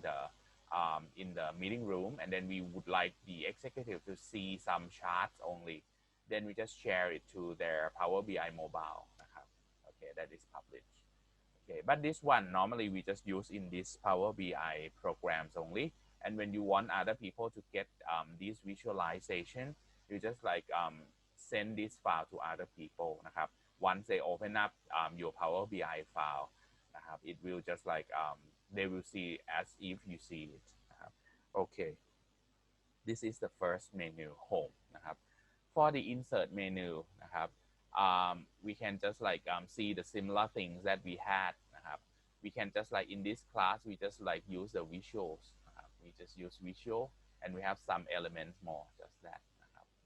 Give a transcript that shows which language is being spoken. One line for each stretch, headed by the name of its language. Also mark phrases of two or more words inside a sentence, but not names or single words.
English: in the meeting room and then we would like the executive to see some charts only then we just share it to their Power BI mobile นะครับ okay that is published okay but this one normally we just use in this Power BI programs only and when you want other people to get this visualization you just like send this file to other people นะครับ once they open up your Power BI file นะครับ it will just like they will see as if you see it นะครับ okay this is the first menu home นะครับ for the insert menu นะครับ we can just like see the similar things that we had นะครับ we can just like in this class we just like use the visuals นะครับ we just use visual and we have some elements more just that นะครับ